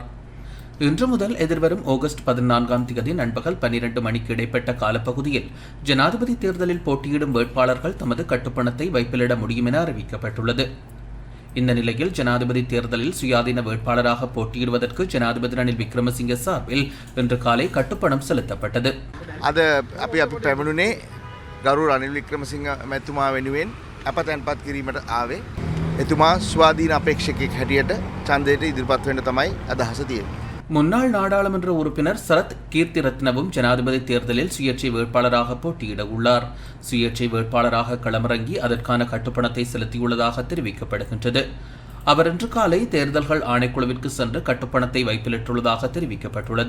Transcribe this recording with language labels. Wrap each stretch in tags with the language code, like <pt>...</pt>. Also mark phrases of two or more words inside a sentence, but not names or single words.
<ta>இன்று முதல் எதிர்வரும் ஆகஸ்ட் 14 நண்பகல் 12 மணிக்கு இடைப்பட்ட காலப்பகுதியில் ஜனாதிபதி தேர்தலில் போட்டியிடும் வேட்பாளர்கள் தமது கட்டுப்பணத்தை வைப்பிலிட முடியும் என அறிவிக்கப்பட்டுள்ளது. இந்த நிலையில் ஜனாதிபதி தேர்தலில் சுயாதீன வேட்பாளராக போட்டியிடுவதற்கு ஜனாதிபதி ரணில் விக்ரமசிங்க சார்பில் இன்று காலை கட்டுப்பணம் செலுத்தப்பட்டது.</ta> <si>අද අපි පැමිණුනේ ගරු රනිල් වික්‍රමසිංහ මැතිතුමා වෙනුවෙන් අප තැන්පත් කිරීමට ආවේ. එතුමා ස්වාධීන අපේක්ෂකෙක් හැටියට ඡන්දයට ඉදිරිපත් වෙන්න තමයි අදහස තියෙන්නේ.</si> <ta>முன்னாள் நாடாளுமன்ற உறுப்பினர் சரத் கீர்த்தி ரத்னவும் ஜனாதிபதி தேர்தலில் சுயேட்சை வேட்பாளராக போட்டியிட உள்ளார். சுயேட்சை வேட்பாளராக களமிறங்கி அதற்கான கட்டுப்பணத்தை செலுத்தியுள்ளதாக தெரிவிக்கப்படுகின்றது. அவர் இன்று காலை தேர்தல்கள் ஆணைக்குழுவிற்கு சென்று கட்டுப்பணத்தை வைப்பிலிட்டுள்ளதாக தெரிவிக்கப்பட்டுள்ளது.</ta>